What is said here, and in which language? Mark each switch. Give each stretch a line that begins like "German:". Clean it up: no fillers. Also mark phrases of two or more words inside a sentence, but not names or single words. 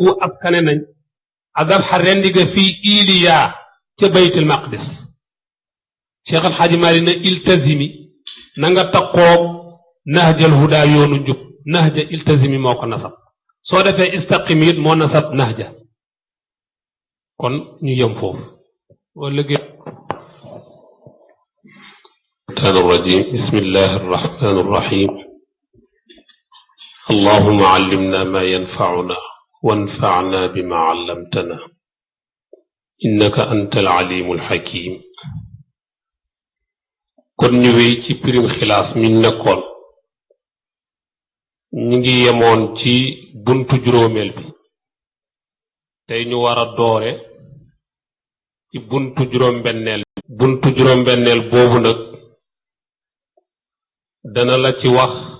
Wolof: askane nañ adabxa rendi ga fii iliya ca baytul maqdis Cheikh Al Hadj Malick ne iltazimi na nga taqoog
Arabic: نهج الهدى
Wolof: yoonu njub nahja iltazimi moo ko nasab soo defee istaqim it moo nasab nahja kon ñu yem foofu wala
Arabic: الشيطان الرجيم بسم الله الرحمن الرحيم اللهم علمنا ما ينفعنا وانفعنا بما علمتنا إنك أنت العليم الحكيم
Wolof: kon ñu wéy ci pirim xilaas mi nekkoon ñi ngi yemoon ci buntu juróomeel bi tey ñu war a doore ci buntu juróom-benneel boobu nag dana la ci wax